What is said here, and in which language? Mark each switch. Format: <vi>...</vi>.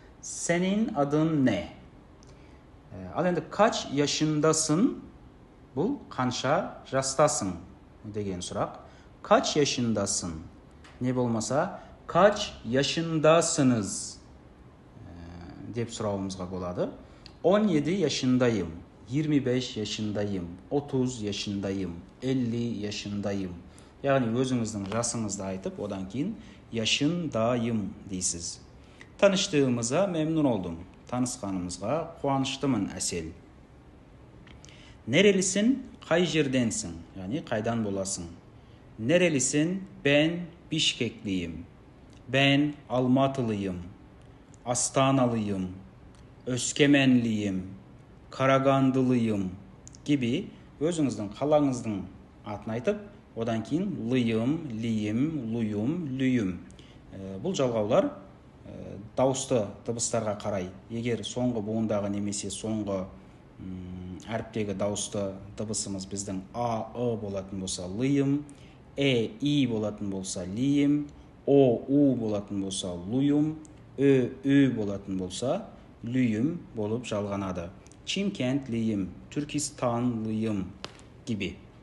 <tr>Senin adın ne? Al endi kaç yaşındasın?</tr> <kk>Bu kança жасtasың деген сұрақ.</kk> <tr>Kaç yaşındasın?</tr> <kk>Ne болмаса,</kk> <tr>kaç yaşındasınız</tr> <kk>деп сұрауымызға болады.</kk> <tr>17 yaşındayım, 25 yaşındayım, 30 yaşındayım, 50 yaşındayım.</tr> <kk>Yani өзіңіздің жасыңызды айтып, одан кейін yaşındayım дейсіз.</kk> <tr>Tanıştığımıza memnun oldum.</tr> <kk>Tanışkanımızға қуаныштымын Әсел.</kk> <tr>Nerelisin?</tr> <kk>Қай жерденсің? Yani қайдан боласың?</kk> <tr>Nerelisin? Ben Bişkekliyim. Ben Almatılıyım. Astanalıyım. Öskemenliyim. Karagandılıyım gibi</tr> <kk>өзіңіздің қалаңыздың атын айтып, одан кейін лıyım, liyim, luyum, lüyüm. Бұл жалғаулар дауысты дыбыстарға қарай, егер соңғы буындағы немесе соңғы әріптегі дауысты дыбысымыз біздің а, ы болатын болса лıyım, и болатын болса лiyim, у болатын болса лuyum, ü болатын болса lüyüm болып жалғанады.</kk> <tr>Çimkentliyim, Türkistanlıyım gibi.</tr>